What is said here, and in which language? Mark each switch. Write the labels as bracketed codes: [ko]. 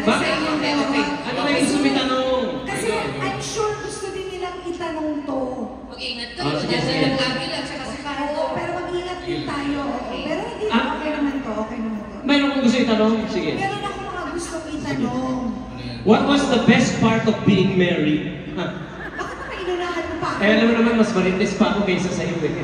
[tl] Bakit? Okay. Ano ba yung gusto mo itanong? Kasi I'm sure gusto din nilang itanong to. Mag-ingat kayo. Nasa nag-agil at saka si Cardo. Oo, pero mag-ingat din tayo. Pero hindi, okay naman to, okay naman to. Mayroon kong gusto itanong? Sige. Meron ako mga gustong itanong. [en] What was the best part of being married? [tl] Bakit naman inunahan mo pa? Alam mo naman, mas marites pa ako kaysa sa iyo.